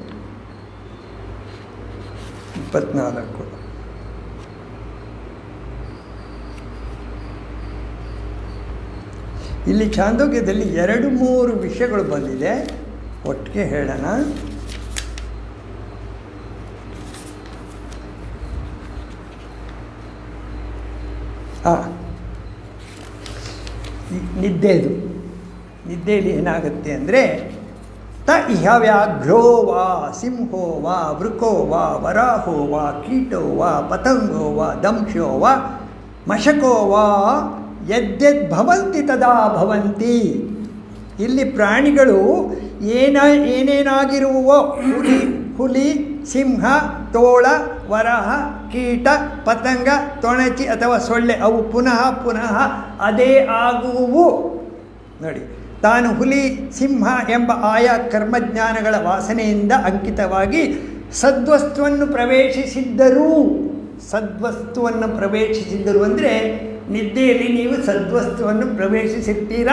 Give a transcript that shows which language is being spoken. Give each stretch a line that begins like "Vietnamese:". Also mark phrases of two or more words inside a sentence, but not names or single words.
Kannada: 24 ಇಲ್ಲಿ ಛಾಂದೋಗ್ಯದಲ್ಲಿ 2-3 ವಿಷಯಗಳು ಬಂದಿದೆ, ಒಟ್ಟಿಗೆ ಹೇಳೋಣ. ನಿದ್ದೆಯಲ್ಲಿ ಏನಾಗುತ್ತೆ ಅಂದರೆ,
Sanskrit: ತ ಇಹ ವ್ಯಾಘ್ರೋ ವಾ ಸಿಂಹೋ ವಾ ವೃಕೋ ವಾ ವರಾಹೋ ವಾ ಕೀಟೋ ವಾ ಪತಂಗೋ ವಾ ದಂಶೋ ವಾ ಮಶಕೋ ವಾ ಯದ್ಯದ್ ಭವಂತಿ ತದಾ ಭವಂತಿ.
Kannada: ಇಲ್ಲಿ ಪ್ರಾಣಿಗಳು ಏನೇನಾಗಿರುವೋ, ಹುಲಿ, ಸಿಂಹ, ತೋಳ, ವರಹ, ಕೀಟ, ಪತಂಗ, ತೊಣಚಿ ಅಥವಾ ಸೊಳ್ಳೆ, ಅವು ಪುನಃ ಅದೇ ಆಗುವುವು. ನೋಡಿ, ತಾನು ಹುಲಿ, ಸಿಂಹ ಎಂಬ ಆಯಾ ಕರ್ಮಜ್ಞಾನಗಳ ವಾಸನೆಯಿಂದ ಅಂಕಿತವಾಗಿ ಸದ್ವಸ್ತುವನ್ನು ಪ್ರವೇಶಿಸಿದ್ದರು ಅಂದರೆ, ನಿದ್ದೆಯಲ್ಲಿ ನೀವು ಸದ್ವಸ್ತುವನ್ನು ಪ್ರವೇಶಿಸಿರ್ತೀರಾ.